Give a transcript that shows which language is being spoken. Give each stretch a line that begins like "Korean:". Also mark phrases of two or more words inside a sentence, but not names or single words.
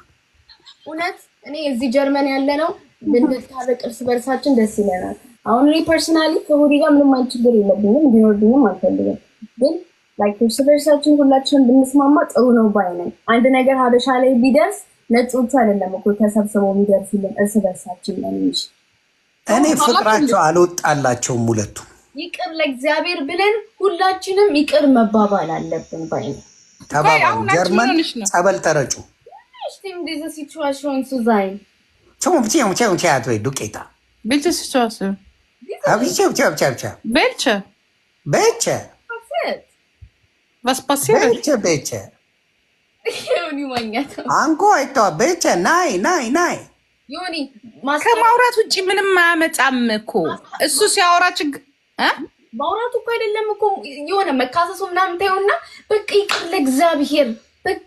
Amharic: እውነት እኔ እዚህ ጀርመን ያለ ነው ብንታረቅ እርስ በርሳችን ደስ ይለናል። አሁን እኔ ፐርሰናሊ ከሆዲ ጋር ምንም አይነት ችግር የለብኝም፣ እንዲኖርብኝም አልፈልግም። ግን ላይክ እርስ በርሳችን ሁላችንም ብንስማማ ጥሩ ነው ባይ ነኝ። አንድ ነገር ሀበሻ ላይ ቢደርስ ነጮቹ አይደለም እኮ ተሰብስበው የሚደርሱልን እርስ በርሳችን ነው እንጂ እኔ ፍቅራቸው አልወጣላቸውም። ሁለቱም ይቅር ለእግዚአብሔር ብለን ሁላችንም ይቅር መባባል አለብን ባይ ነኝ። ተባባሉ። ጀርመን ጸበል ተረጩ።
German: Stimmt diese Situation zu sein. ዱቄታ Welche Situation? Welche? Was passiert? አንጎ አይተዋ ቤቸ ናይ
Amharic: ከማውራት ውጭ ምንም አያመጣም እኮ እሱ ሲያወራ ችግር ማውራቱ እኮ አይደለም እኮ የሆነ መካሰሱ ምናምን ታየውና በቃ ይቅር ለእግዚአብሔር በቃ